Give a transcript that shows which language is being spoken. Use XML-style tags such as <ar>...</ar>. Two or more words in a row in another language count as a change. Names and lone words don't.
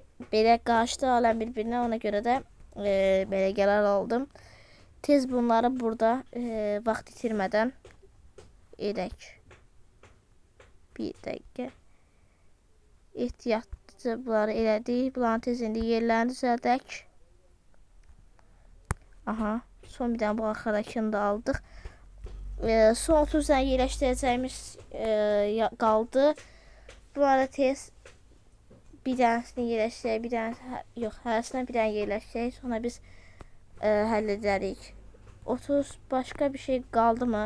<az>Belə qarşıda aləm bir-birinə, ona görə də belə qərar aldım. Tez bunları burada vaxt itirmədən edək. Bir dəqiqə. Ehtiyatlıca bunları elədik. Bunların tez indi yerlərini düzəldək. Aha,</az> <tr>son bir tane bu arkadakini de aldık. Son 30 tane yerleştireceğimiz kaldı. Bu arada tez bir tanesini yerleştirək, bir tane yok, hərəsindən bir tane yerleştirək. Sonra biz hallederiz. 30 başka bir şey kaldı mı?</tr>